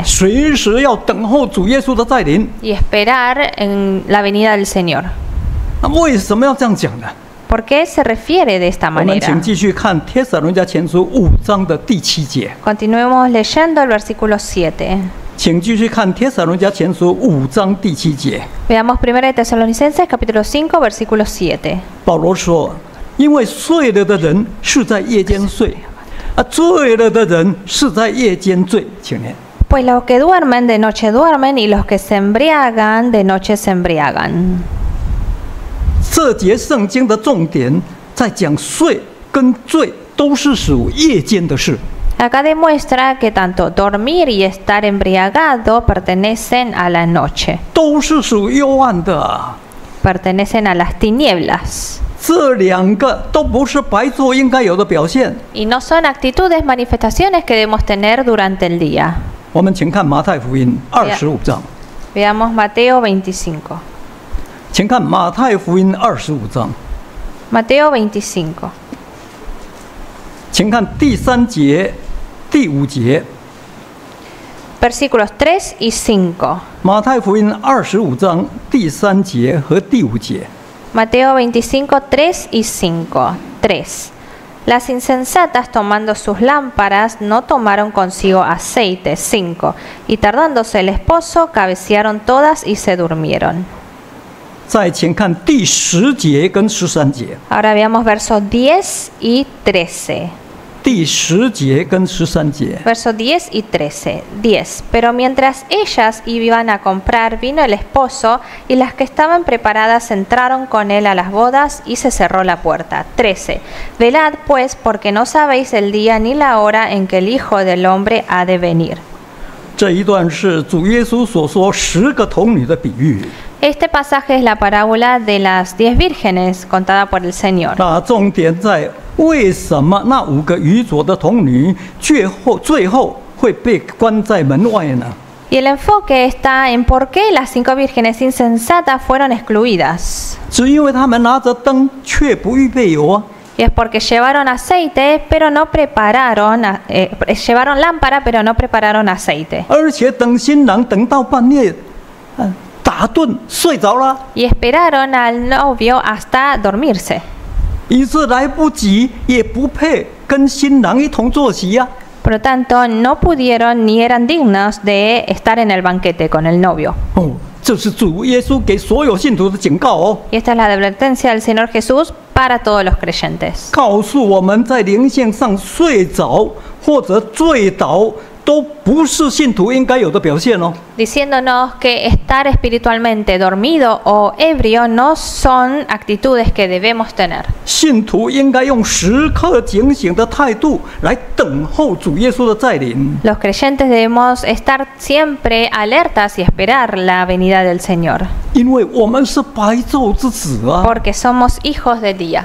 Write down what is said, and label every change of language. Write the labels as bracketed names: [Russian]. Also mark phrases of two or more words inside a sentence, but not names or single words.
[Chinese] 随时要等候主耶稣的再临。 [Spanish] y esperar en la venida del Señor. [Chinese] 那为什么要这样讲呢？ [Spanish] ¿Por qué se refiere de esta [Chinese] 我们 [Spanish] manera? [Chinese] 请继续看帖撒罗尼迦前书5章的第7节。 [Spanish] Continuemos leyendo el versículo 7. [Chinese] 请继续看帖撒罗尼迦前书5章第7节。 [Spanish] Veamos 1 de Tesalonicenses capítulo 5 versículo 7. [Chinese] 保罗说：“因为睡了的人是在夜间睡，醉了的人是在夜间醉。” 请念。 [Spanish] Pues los que duermen de noche duermen y los que se embriagan de noche se embriagan. [Chinese] 这节圣经的重点在讲睡跟醉都是属夜间的事。 [Spanish] Acá demuestra que tanto dormir y estar embriagado pertenecen a la noche, [Chinese] 都是属幽暗的， [Spanish] pertenecen a las tinieblas. [Chinese] 这两个都不是白昼应该有的表现。 [Spanish] Y no son actitudes, manifestaciones que debemos tener durante el día. [Chinese] 我们请看马太福音25章， [Spanish] Veamos Mateo 25. [Chinese] 请看马太福音25章， [Spanish] Mateo 25. [Chinese] 请看第3节、第5节。 [Spanish] Versículos 3 y 5. [Chinese] 马太福音25章第3节和第5节。 [Spanish] Mateo 25, 3 y 5. 3. Las insensatas tomando sus lámparas no tomaron consigo aceite. 5. Y tardándose el esposo, cabecearon todas y se durmieron. [Chinese] 再请看第10节跟13节。 [Spanish] Ahora veamos versos 10 y 13. [Chinese] 第10节跟13节。 [Spanish] Verso 10 y 13. 10. Pero mientras ellas iban a comprar, vino el esposo, y las que estaban preparadas entraron con él a las bodas, y se cerró la puerta. 13. Velad pues, porque no sabéis el día ni la hora en que el Hijo del Hombre ha de venir. [Chinese] 这一段是主耶稣所说10个童女的比喻。 [Spanish] Este pasaje es la parábola de las 10 vírgenes contada por el Señor. [Chinese] 那重点在为什么那5个愚拙的童女最后会被关在门外呢？ [Spanish] Y el enfoque está en por qué las 5 vírgenes insensatas fueron excluidas. [Chinese] 只因为他们拿着灯却不预备油啊！ [Spanish] Y es porque llevaron aceite, pero no prepararon, llevaron lámpara, pero no prepararon aceite. [Chinese] 而且等新郎等到半夜，打盹睡着了， [Spanish] Y esperaron al novio hasta dormirse. [Chinese] 以致来不及，也不配跟新郎一同坐席呀、 [Spanish] Por lo tanto, no pudieron ni eran dignos de estar en el banquete con el novio. [Chinese] 哦，这是主耶稣给所有信徒的警告哦， [Spanish] Y esta es la advertencia del Señor Jesús para todos los creyentes. [Chinese] 告诉我们在灵性上睡着或者醉倒，都不是信徒应该有的表现哦。 [Spanish] Diciéndonos que estar espiritualmente dormido o ebrio no son actitudes que debemos tener. [Chinese] 信徒应该用时刻警醒的态度来等候主耶稣的再临， [Spanish] Los creyentes debemos estar siempre alertas y esperar la venida del Señor, [Chinese] 因为我们是白昼之子啊。 [Spanish] porque somos hijos del día.